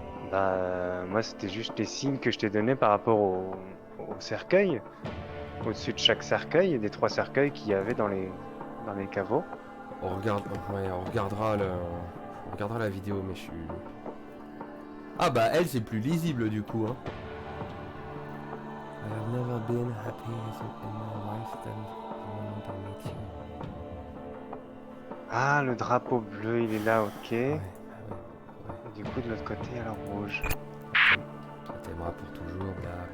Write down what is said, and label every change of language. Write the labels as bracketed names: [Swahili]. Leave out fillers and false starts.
[French] Bah, moi c'était juste les signes que je t'ai donnés par rapport au cercueil. Au-dessus de chaque cercueil, des 3 cercueils qu'il y avait dans les caveaux. On regarde, ouais, on regardera la vidéo, mais je suis. Ah bah elle, c'est plus lisible du coup. Hein. [English] I have never been happy in my life than the moment I met you. [French] Ah, le drapeau bleu, il est là, ok. Ouais, Et ouais. du coup, de l'autre côté, il y a le rouge. Ça t'aimera pour toujours, bla.